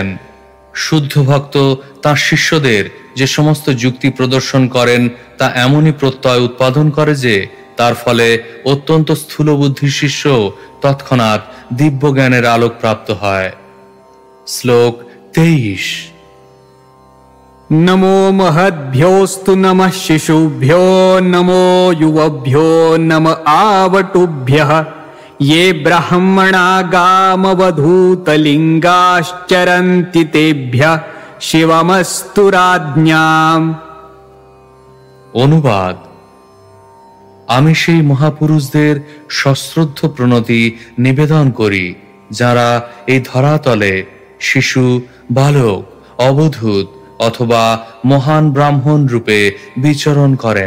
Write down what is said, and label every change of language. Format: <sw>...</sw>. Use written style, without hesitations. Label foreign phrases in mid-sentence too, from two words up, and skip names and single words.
<bn>শুদ্ধ ভক্ত তাঁর শিষ্যদের যে সমস্ত যুক্তি প্রদর্শন করেন, তা এমনই প্রত্যয় উৎপাদন করে যে তার ফলে অত্যন্ত স্থূল বুদ্ধির শিষ্য তৎক্ষণাৎ দিব্য জ্ঞানের আলোক প্রাপ্ত হয়। শ্লোক 23।</bn> <sa>नमो महद्भ्योऽस्तु नमः शिशुभ्यो नमो युवभ्यो नम आवटुभ्यः ये ब्राह्मणा गामवधूतलिङ्गाश्चरन्ति तेभ्यः शिवमस्तु राज्ञाम्।</sa> <bn>অনুবাদ: আমি সেই মহাপুরুষদের সশ্রদ্ধ প্রণতি নিবেদন করি, যারা এই ধরাতলে শিশু, বালক, অবধূত অথবা মহান ব্রাহ্মণ রূপে বিচরণ করেন।</bn>